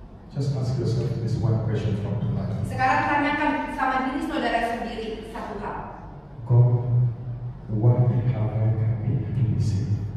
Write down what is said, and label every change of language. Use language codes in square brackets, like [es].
[en] Just ask yourself this one question from tonight. [id] Sekarang tanyakan sama diri saudara sendiri satu hal. [en] God, what have I come here to receive?